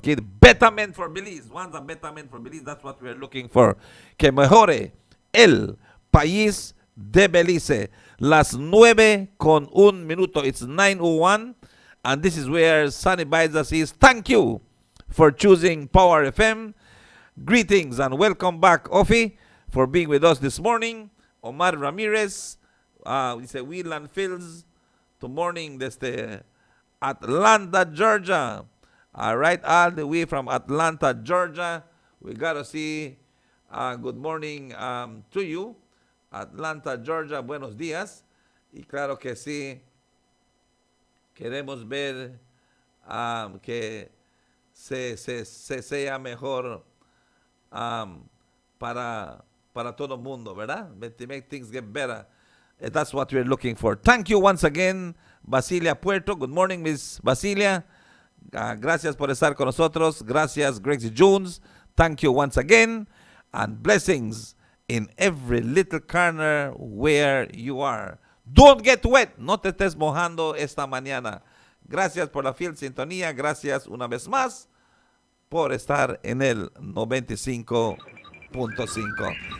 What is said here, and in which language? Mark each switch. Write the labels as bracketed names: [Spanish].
[English] Okay, the betterment for Belize. Once a betterment for Belize, that's what we're looking for. [Spanish] Que mejore el país de Belize. Las 9:01. [English] It's 9:01, and this is where Sunny Biza says thank you for choosing Power FM. Greetings and welcome back, Ofi, for being with us this morning. Omar Ramirez, we say Wheeland Fields, to morning desde Atlanta, Georgia. All right, all the way from Atlanta, Georgia. We got to see good morning to you. [Spanish] Atlanta, Georgia, buenos días. Y claro que sí, queremos ver que se sea mejor para todo el mundo, ¿verdad? [English] To make things get better. That's what we're looking for. Thank you once again, Basilia Puerto. Good morning, Miss Basilia. [Spanish] Gracias por estar con nosotros. [English] Gracias, Greg Jones. Thank you once again. And blessings in every little corner where you are. Don't get wet. [Spanish] No te estés mojando esta mañana. Gracias por la fiel sintonía. Gracias una vez más por estar en el 95.5.